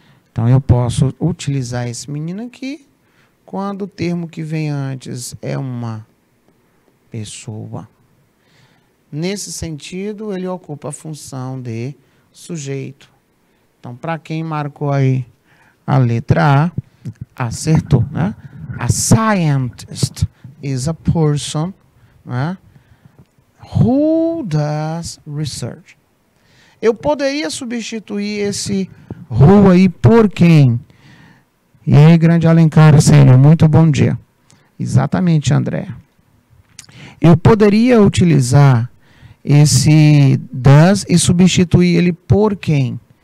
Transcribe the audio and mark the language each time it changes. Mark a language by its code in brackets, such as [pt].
[pt] Então, eu posso utilizar esse menino aqui quando o termo que vem antes é uma pessoa. Nesse sentido, ele ocupa a função de sujeito. Então, para quem marcou aí a letra A, acertou, né? [en] A scientist is a person, né, who does research. [pt] Eu poderia substituir esse who aí por quem? E aí, grande Alencar, senhor, muito bom dia. Exatamente, André. Eu poderia utilizar esse does e substituir ele por quem?